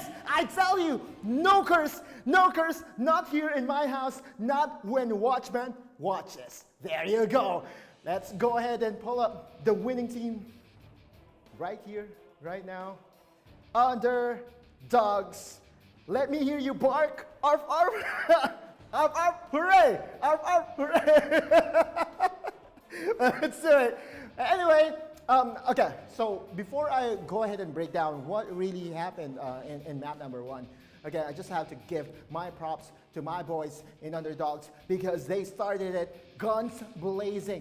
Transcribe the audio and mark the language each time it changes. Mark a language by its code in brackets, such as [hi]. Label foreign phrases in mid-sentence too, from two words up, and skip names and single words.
[en] I tell you, no curse, not here in my house, not when Watchman watches. There you go. Let's go ahead and pull up the winning team right here, right now. Underdogs. Let me hear you bark. Arf, arf. Arf, arf, hooray. Arf, arf, hooray. Let's do it. Anyway, okay, so before I go ahead and break down what really happened in map number 1, again, I just have to give my props to my boys in Underdogs because they started it guns blazing.